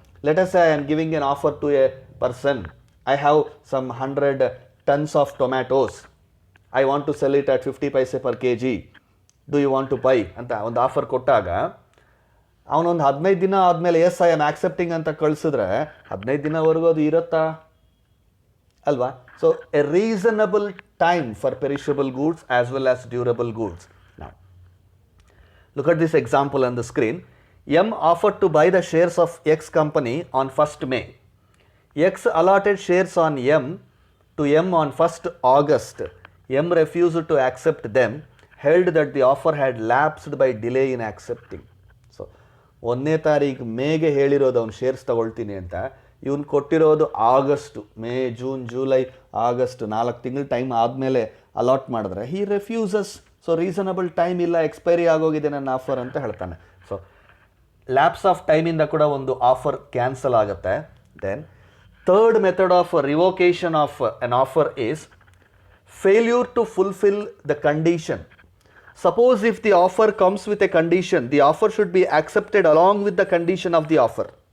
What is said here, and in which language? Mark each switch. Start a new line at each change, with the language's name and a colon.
English: let us say I am giving an offer to a person, I have some 100 tons of tomatoes, I want to sell it at 50 paise per kg, do you want to buy
Kannada: ಅಂತ ಒಂದು offer ಕೊಟ್ಟಾಗ ಅವನೊಂದು 15 ದಿನ ಆದಮೇಲೆ
English: yes I am accepting
Kannada: ಅಂತ ಕಳಿಸಿದ್ರೆ 15 ದಿನವರೆಗೂ ಅದು ಇರುತ್ತಾ ಅಲ್ವಾ?
English: So a reasonable time for perishable goods as well as durable goods. Now look at this example on the screen. M offered to buy the shares of X company on 1st May. X allotted shares on M to M on 1st August. M refused to accept them, held that the offer had lapsed by delay in accepting.
Kannada: So 1ನೇ ತಾರೀಕು ಮೇಗೆ ಹೇಳಿರೋದು ಅವ್ನು shares ತಗೊಳ್ತೀನಿ ಅಂತ, ಇವನು ಕೊಟ್ಟಿರೋದು August, May, June, July, August 4 ತಿಂಗಳು time ಆದಮೇಲೆ allot ಮಾಡಿದ್ರೆ
English: He refuses.
Kannada: ಸೊ ರೀಸನಬಲ್ ಟೈಮ್ ಇಲ್ಲ, ಎಕ್ಸ್ಪೈರಿ ಆಗೋಗಿದೆ ನನ್ನ ಆಫರ್ ಅಂತ ಹೇಳ್ತಾನೆ. ಸೊ ಲ್ಯಾಪ್ಸ್ ಆಫ್ ಟೈಮಿಂದ ಕೂಡ ಒಂದು ಆಫರ್ ಕ್ಯಾನ್ಸಲ್ ಆಗುತ್ತೆ.
English: Then third method of revocation of an offer is failure to fulfill the condition. Suppose if the offer comes with a condition, the offer should be accepted along with the condition of the offer.